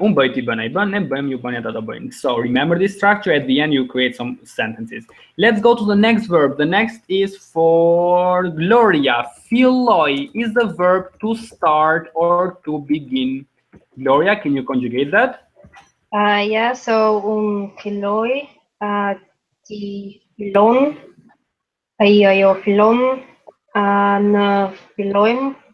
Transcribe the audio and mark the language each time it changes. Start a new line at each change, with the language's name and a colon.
Albanian: Unë bëj, ti bën, ai bën, ne bëjmë, ju bëni, ata të bëjnë.
English: So remember this structure. At the end, you create some sentences. Let's go to the next verb. The next is for Gloria. Filloi is the verb to start or to begin. Gloria, can you conjugate that? Yeah, so
Albanian: filloi, ti fillon, ajo fillon, në fillojmë.